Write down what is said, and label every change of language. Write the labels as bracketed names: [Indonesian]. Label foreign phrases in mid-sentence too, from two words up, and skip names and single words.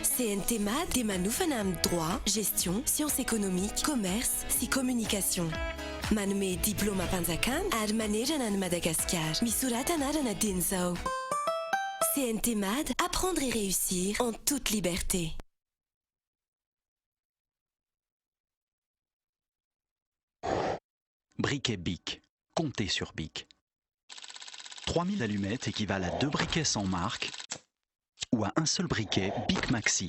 [Malagasy] CNT MAD dia manofana amin'ny droit, gestion, [French] sciences économiques, [Malagasy] commerce sy communication. Manome diplôma mpanjakana ary manerana ny Madagascar. Misorata anarana dieny izao. [French] CNT MAD, apprendre et réussir en toute liberté. Briquet BIC. Comptez sur BIC. 3000 allumettes équivalent à 2 briquets sans marque ou à un seul briquet BIC Maxi.